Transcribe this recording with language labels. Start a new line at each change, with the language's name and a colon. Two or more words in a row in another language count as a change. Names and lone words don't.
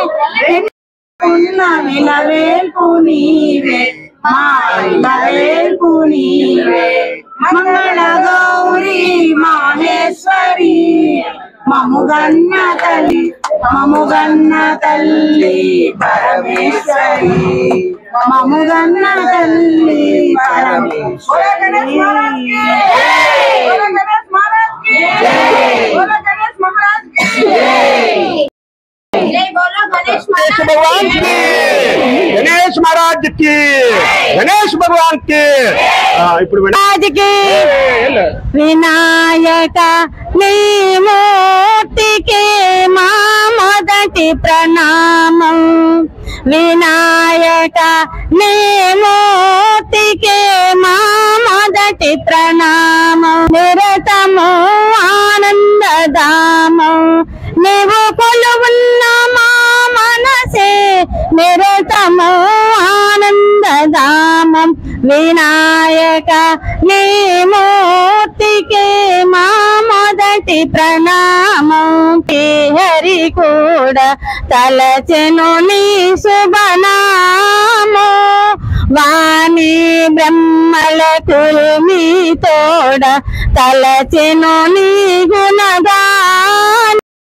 Telugu: విలవేల్పు నీవే మా ఇలవేల్పు నీవే మంగళ గౌరీ మాహేశ్వరి మముగన్న తల్లి పరమేశ్వరి మముగన్న తల్లి
Hindi: गणेश महाराज की गणेश भगवान की
Telugu: వినాయక నీ మూర్తికే మా మొదటి ప్రణామం వినాయక నీ మూర్తికే మా మొదటి ప్రణామం నిరతమో आनंददामं నీవు కొలువున్న మా మనసే నిరతమో ఆనందదామం వినాయక నీ మూర్తికే మా మొదటి ప్రణామం హరి కూడా తలచెను నీ శుభనామో వాణి బ్రహ్మలకు మీ తోడ తలచెను నీ గుణగాన